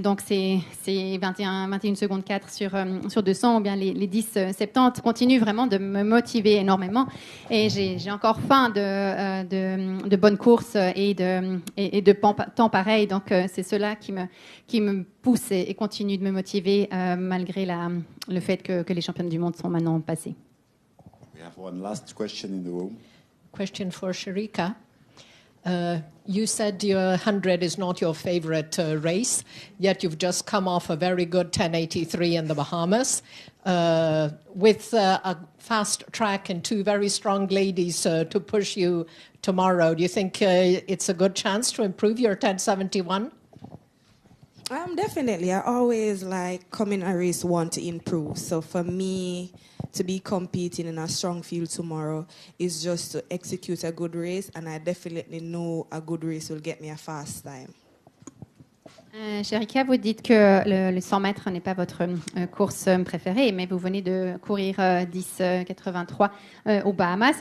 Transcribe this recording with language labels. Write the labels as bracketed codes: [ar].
[fr] Donc, c'est 21 secondes 4 sur 200 ou bien les 10,70 continuent vraiment de me motiver énormément. Et j'ai encore faim de bonnes courses et de temps pareil. Donc, c'est cela qui me pousse et continue de me motiver malgré le fait que les championnats du monde sont maintenant passés. [en] We have one last question in the room. Question for Sherika. You said your 100 is not your favorite race, yet you've just come off a very good 1083 in the Bahamas with a fast track and two very strong ladies to push you tomorrow. Do you think it's a good chance to improve your 1071? Definitely. I always come in a race want to improve. So for me to be competing in a strong field tomorrow is just to execute a good race, and I definitely know a good race will get me a fast time. [fr] Sherika, vous dites que le 100 mètres n'est pas votre course préférée, mais vous venez de courir 10,83 aux Bahamas.